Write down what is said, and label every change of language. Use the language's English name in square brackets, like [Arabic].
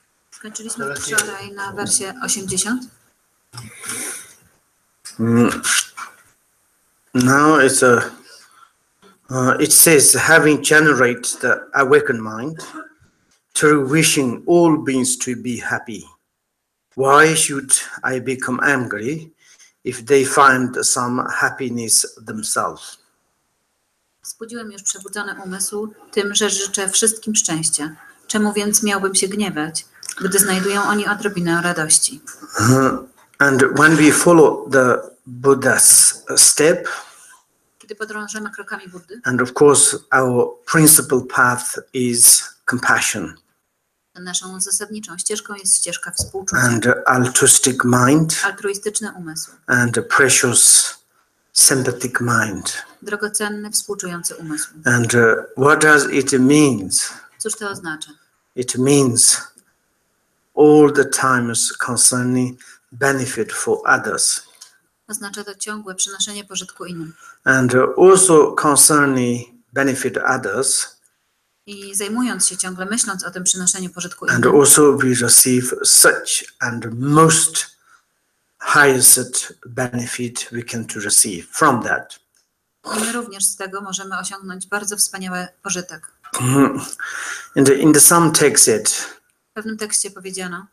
[Polish] Skończyliśmy wczoraj na wersie 80. [English] Now it says, having generated the awakened mind through wishing all beings to be happy, why should I become angry if they find some happiness themselves? [Polish] Wzbudziłem już przebudzony umysł tym, że życzę wszystkim szczęścia. Czemu więc miałbym się gniewać, gdy znajdują oni odrobinę radości? [English] And when we follow the Buddha's step, [Polish] kiedy podążamy krokami Buddy, [English] and of course our principal path is compassion. [Polish] Naszą zasadniczą ścieżką jest ścieżka współczucia. [English] And altruistic mind. [Polish] Altruistyczny umysł. [English] And a precious sympathetic mind. [Polish] Drogocenny, współczujący umysł. [English] And what does it means? [Polish] Cóż to oznacza? [English] It means all the times concerning benefit for others. [Polish] Oznacza to ciągłe przynoszenie pożytku innym. [English] And also concerning benefit others. [Polish] I zajmując się ciągle, myśląc o tym przynoszeniu pożytku [English] And [Polish] innym. [English] also we receive such and most highest benefit we can to receive from that. [Polish] I my również z tego możemy osiągnąć bardzo wspaniały pożytek. [English] In the some text said, [Polish] W pewnym tekście powiedziano,